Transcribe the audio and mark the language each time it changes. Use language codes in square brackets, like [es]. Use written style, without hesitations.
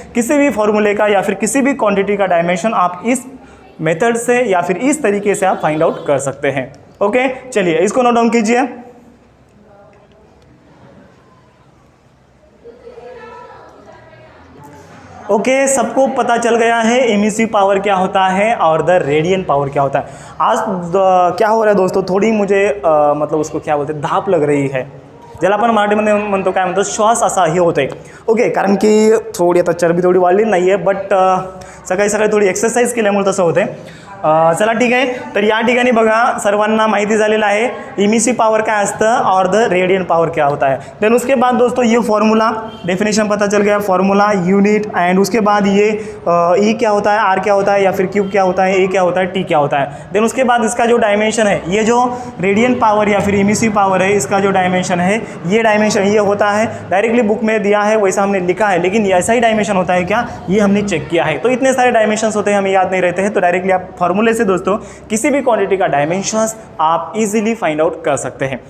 [hi] किसी भी फॉर्मूले का या फिर किसी भी क्वांटिटी का डायमेंशन आप इस मेथड से या फिर इस तरीके से आप फाइंड आउट कर सकते हैं। ओके, चलिए इसको नोट डाउन कीजिए। ओके, सबको पता चल गया है एमिसिव पावर क्या होता है और द रेडियंट पावर क्या होता है। आज क्या हो रहा है दोस्तों, थोडी मुझे मतलब उसको क्या बोलते, धाप लग रही है, [mr] ज्याला आपण मराठीमध्ये म्हणतो काय म्हणतो, श्वास असा हे होते। ओके, कारण की थोडी आता चरबी थोडी वाढली नाही आहे, बट सकाळी सकाळी थोडी एक्सरसाइज केल्यामुळे तसं होते। चला ठीक आहे, तर या ठिकाणी बघा सर्वांना माहिती झालेलं आहे इमिसिव पावर क्या असतं [hi] और द रेडियंट पावर क्या होता है। देन उसके बाद दोस्तों ये फॉर्मूला डेफिनेशन पता चल गया, फॉर्मूला यूनिट, एंड उसके बाद ये ई क्या होता है, आर क्या होता है, या फिर क्यू क्या होता है, ए क्या होता है, टी क्या होता है। देन उसके बाद इसका जो डायमेंशन है, ये जो रेडियंट पावर या फिर इमिसिव पावर है, इसका जो डायमेंशन है, ये डायमेंशन ये होता है, डायरेक्टली बुक में दिया है वैसा हमने लिखा है, लेकिन ऐसा ही डायमेंशन होता है क्या, ये हमने चेक किया है। तो इतने सारे डायमेंशंस होते हैं, हमें याद नहीं रहते हैं, तो डायरेक्टली आप फॉर्मूले से दोस्तों किसी भी क्वांटिटी का डायमेंशंस आप इजीली फाइंड आउट कर सकते हैं।